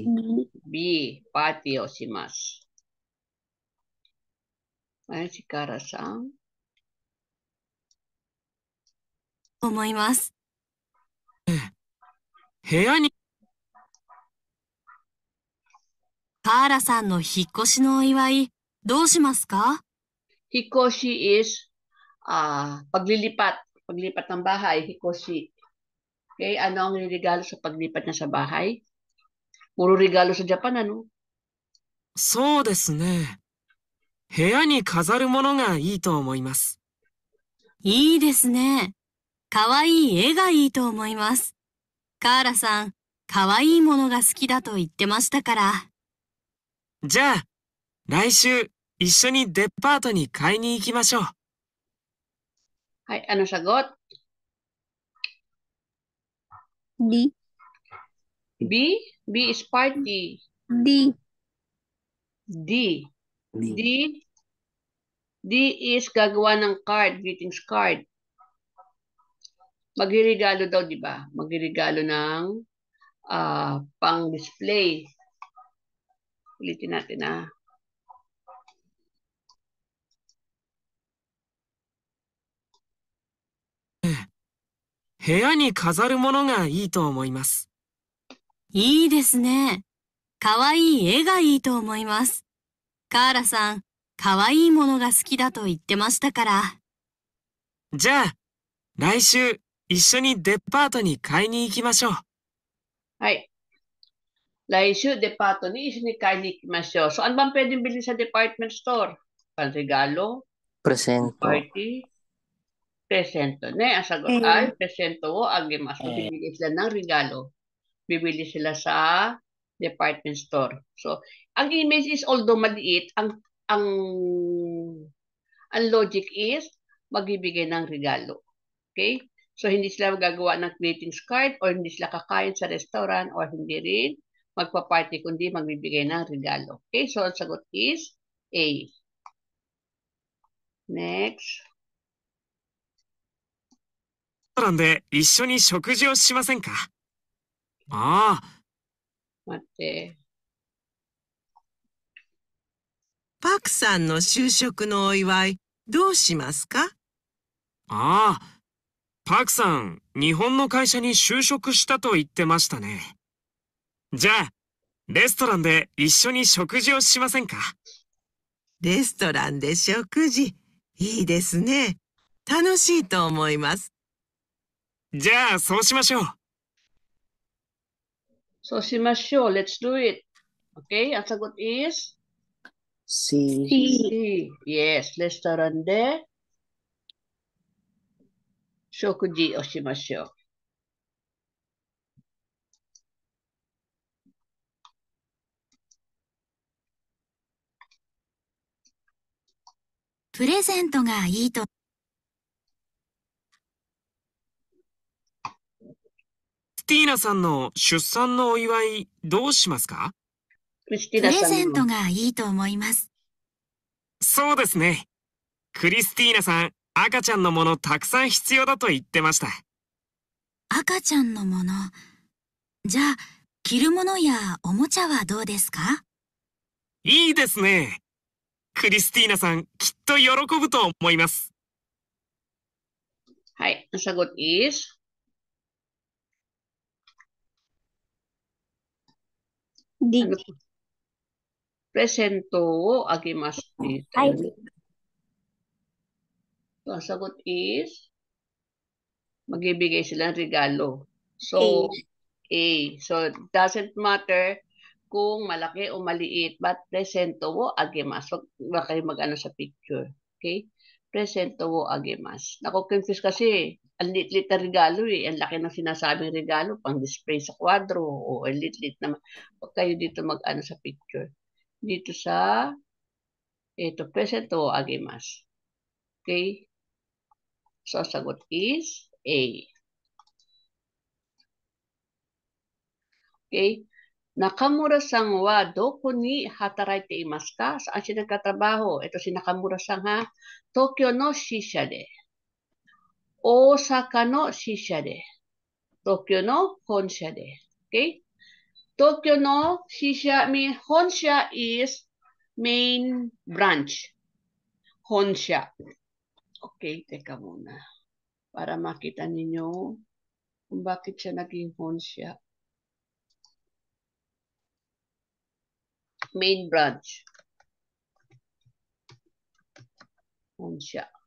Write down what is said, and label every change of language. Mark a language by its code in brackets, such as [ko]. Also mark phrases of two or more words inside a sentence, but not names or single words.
[ja] B. Party をします。はい、si Kara-san。思います。部屋にカーラさんの引っ越しのお祝い、どうしますか？ [tl] Hikoshi is paglilipat. Paglipat ng bahay, hikoshi. Okay, ano ang regalo sa paglipat niya sa bahay? Puro regalo sa Japan, ano? [ja] そうですね。部屋に飾るものがいいと思います。いいですね。かわいい絵がいいと思います。カーラさん、かわいいものが好きだと言ってましたから。じゃあ、来週一緒にデパートに買いに行きましょう。 [tl] はい、ano sagot? D. [en] B? B is party. D. D. D. D. [tl] D is gagawa ng card, [en] greetings card. [tl] Magregalo daw, di ba? Magregalo ng pang-display. Ulitin natin [ja] 部屋に飾るものがいいと思います。いいですね。かわいい絵がいいと思います。カーラさん、かわいいものが好きだと言ってましたから。じゃあ、来週一緒にデパートに買いに行きましょう。はい。来週、デパートに一緒に買いに行きましょう。 [tl] So, ano bang pwedeng bilhin sa department store? Panregalo? Presento. Party? Presento. Ne, ang sagot ay [ja] プレゼントをあげます. [tl] Bibili sila ng regalo. Bibili sila sa department store. So, ang image is although maliit, ang logic is magbibigay ng regalo. Okay? So, hindi sila magagawa ng [en] greetings card [tl] or hindi sila kakain sa restaurant or hindi rin magpa-party kundi magbibigay ng regalo. Okay? So, ang sagot is A. Next. [ja] レストランで一緒に食事をしませんか？ああ。待って。パクさんの就職のお祝い、どうしますか？ああ。パクさん、日本の会社に就職したと言ってましたね。じゃあ、レストランで一緒に食事をしませんか？レストランで食事、いいですね。楽しいと思います。じゃあ、そうしましょう。そうしましょう。 [en] Let's do it. [tl] Okay, ang sagot is? C. [ja] C. Yes, レストランで食事をしましょう. プレゼントがいいと. Christina さんの出産のお祝いどうしますか？ Christina プレさんゼントの。がいいと思います。そうですね。クリスティーナさん、赤ちゃんのものたくさん必要だと言ってました。赤ちゃんのもの。じゃあ、着るものやおもちゃはどうですか？いいですね。クリスティーナさん、きっと喜ぶと思います。 [tl] はい、ang sagot is D. ano to? [ja] プレゼントをあげます dito. [tl] Ay. So, ang sagot is magbibigay sila ng regalo. So, A. So, [en] it doesn't matter [tl] kung malaki o maliit, [ja] but プレゼントをあげます. [tl] Huwag kayo mag-ano sa picture. [ja] Okay? プレゼントをあげます. [tl] Nako-confuse kasi, ang lit-lit na regalo eh. Ang laki ng sinasabing regalo, pang display sa kwadro, o ang lit-lit naman. Huwag kayo dito mag-ano sa picture. Dito sa, ito, [ja] プレゼントをあげます. [tl] Okay? So, sagot is A. Okay? [ja] 中村さんはどこに働いていますか? [tl] Saan siya nagkatrabaho? Ito si Nakamura-san ha. [ja] 東京の支社で. 大阪の支社で. 東京の本社で. Okay? 東京の支社、本社 [en] is main branch. [tl] Honsha. Okay, teka muna. Para makita ninyo kung bakit siya naging honsha. [en] Main branch. [tl] Honsha.